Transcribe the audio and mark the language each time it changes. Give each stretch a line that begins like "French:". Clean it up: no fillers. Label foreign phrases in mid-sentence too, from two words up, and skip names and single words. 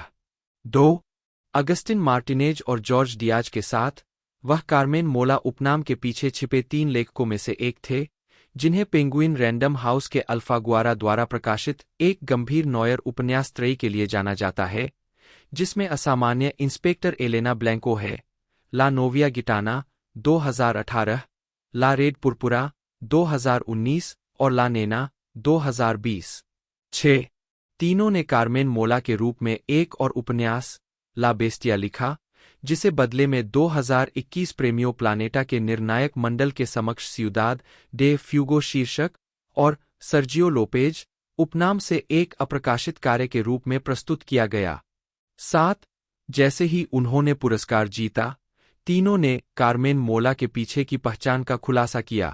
Hindi: 2 अगस्टिन मार्टिनेज और जॉर्ज डियाज के साथ वह कार्मेन मोला उपनाम के पीछे छिपे 3 लेखकों में से एक थे, जिन्हें पेंगुइन रैंडम हाउस के अल्फागुआरा द्वारा प्रकाशित एक गंभीर नॉयर उपन्यास त्रयी के लिए जाना जाता है, जिसमें असामान्य इंस्पेक्टर एलेना ब्लैंको है। ला नोविया गिटाना 2018, ला रेड पुरपुरा 2019 और ला नेना 2020। 6 तीनों ने कार्मेन मोला के रूप में एक और उपन्यास ला बेस्टिया लिखा, जिसे बदले में 2021 प्रेमियो प्लानेटा के निर्णायक मंडल के समक्ष सियुदाद डे फ्यूगो शीर्षक और सर्जियो लोपेज उपनाम से एक अप्रकाशित कार्य के रूप में प्रस्तुत किया गया। 7 जैसे ही उन्होंने पुरस्कार जीता, तीनों ने कार्मेन मोला के पीछे की पहचान का खुलासा किया।